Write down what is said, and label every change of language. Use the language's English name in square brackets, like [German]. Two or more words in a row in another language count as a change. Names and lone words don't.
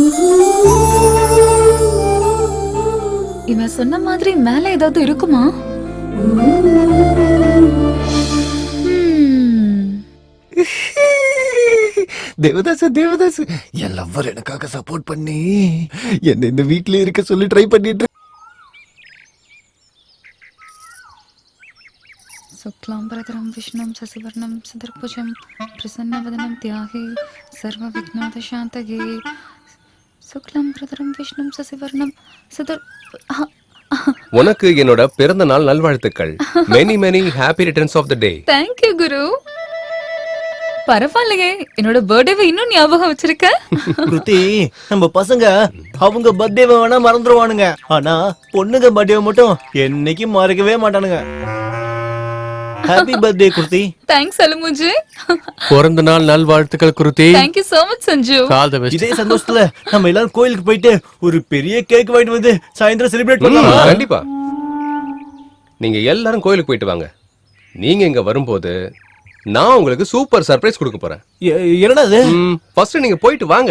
[Tamil] இவன் சொன்ன மாதிரி மேல ஏதாவது இருக்குமா? தேவதாஸ் தேவதாஸ் என் லவ்வர் எனக்காக சப்போர்ட் பண்ணி என்ன இந்த வீட்லயே இருக்க சொல்லி ட்ரை பண்ணிட்டு [Sanskrit] शुक्लांबरधरं विष्णुं शशिवर्णं सदर्भुजं प्रसन्नवदनं ध्याये सर्वविघ्नोपशान्तये शुक्लांबरधरं विष्णुं शशिवर्णं सदर [Tamil] உனக்கு என்னோட பிறந்த நாள் நல்வாழ்த்துக்கள். [English] many many happy returns of the day. thank you Guru. [Tamil] பரவாயில்லையே, என்னோட பர்த்டேவை இன்னும் ஞாபகம் வச்சிருக்க. கிருத்தி, நம்ம பசங்க அவங்க பர்த்டேவை வேணா மறந்துடுவானுங்க, ஆனா பொண்ணுங்க பர்த்டேவை மட்டும் என்னைக்கும் மறக்கவே மாட்டானுங்க. [English] happy birthday Kriti. thanks Alumuji. [Tamil] பிறந்த நாள் நல்வாழ்த்துக்கள் குருதி. [English] thank you so much சஞ்சு. all the best. [Tamil] இதே சந்தோஷத்துல நம்ம எல்லாரும் கோயிலுக்கு போயிட்டு ஒரு பெரிய கேக் வாங்கிட்டு வந்து சாயந்தரம் செலிப்ரேட் பண்ணலாம். கண்டிப்பா. நீங்க எல்லாரும் கோயிலுக்கு போயிட்டு வாங்க. நீங்க இங்க வரும்போது நான் உங்களுக்கு [English] super surprise [Tamil] கொடுக்க போறேன். என்னடா அது? ஃபர்ஸ்ட் நீங்க போயிட்டு வாங்க.